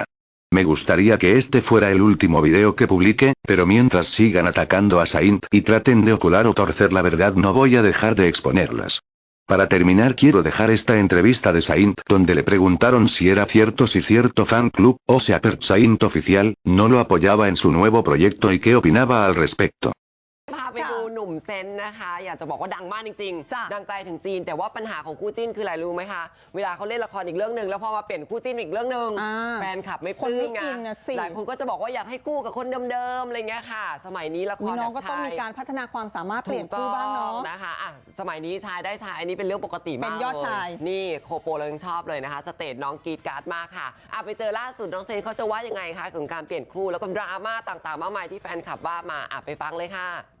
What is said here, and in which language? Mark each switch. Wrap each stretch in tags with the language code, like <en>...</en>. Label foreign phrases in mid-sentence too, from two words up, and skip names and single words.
<es>Me gustaría que este fuera el último video que publique, pero mientras sigan atacando a Saint y traten de ocultar o torcer la verdad no voy a dejar de exponerlas. Para terminar, quiero dejar esta entrevista de Saint donde le preguntaron si era cierto si cierto fan club, o sea Saint oficial, no lo apoyaba en su nuevo proyecto y qué opinaba al respecto.</es> <th>พาไปดูหนุ่มเซนนะคะอยากจะบอกว่าดังมากจริงๆดังไกลถึงจีนแต่ว่าปัญหาของคู่จิ้นคืออะไรรู้ไหมคะเวลาเขาเล่นละครอีกเรื่องนึงแล้วพอมา เปลี่ยนคู่จิ้นอีกเรื่องนึงแฟนคลับไม่ปลื้มไงหลายคนก็จะบอกว่าอยากให้คู่กับคนเดิมๆอะไรเงี้ยค่ะสมัยนี้ละครน้องก็ต้องมีการพัฒนาความสามารถเปลี่ยนคู่บ้างเนาะนะคะสมัยนี้ชายได้ชายอันนี้เป็นเรื่องปกติมากเป็นยอดชายนี่โคโปเรายังชอบเลยนะคะสเตจน้องกรีดการ์ดมากค่ะไปเจอล่าสุดน้องเซนเขาจะว่ายังไงคะกับการเปลี่ยนคู่แล้วก็ดราม่าต่างๆมากมายที่แฟนคลับว่ามาไปฟังเลยค่ะ</th>